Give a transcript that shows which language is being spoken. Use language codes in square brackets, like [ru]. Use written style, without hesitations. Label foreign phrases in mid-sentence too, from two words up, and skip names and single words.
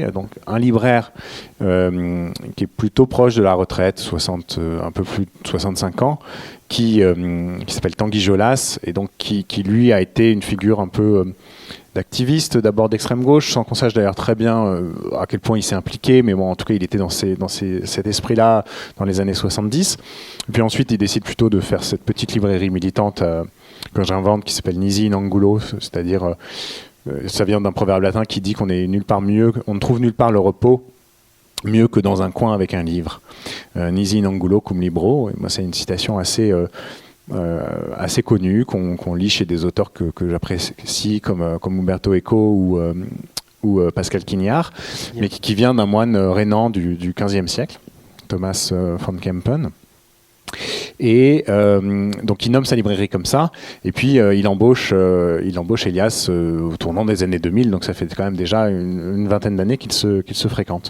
[fr] Donc un libraire qui est plutôt proche de la retraite, un peu plus de 65 ans, qui s'appelle Tanguy Jolas, et donc qui lui a été une figure un peu d'activiste, d'abord d'extrême gauche, sans qu'on sache d'ailleurs très bien à quel point il s'est impliqué, mais bon, en tout cas, il était dans cet esprit-là dans les années 70. Et puis ensuite, il décide plutôt de faire cette petite librairie militante que j'invente, qui s'appelle Nisi in Angulo, c'est-à-dire, ça vient d'un proverbe latin qui dit qu'on est nulle part mieux, on ne trouve nulle part le repos mieux que dans un coin avec un livre. [la] Nisi in Angulo cum libro, [fr] et moi, c'est une citation assez connue, qu'on lit chez des auteurs que j'apprécie, comme Umberto Eco ou Pascal Quignard, mais qui vient d'un moine rhénan du XVe siècle, Thomas von Kempen. Et donc il nomme sa librairie comme ça, et puis il embauche Elias au tournant des années 2000, donc ça fait quand même déjà une vingtaine d'années qu'ils se fréquentent.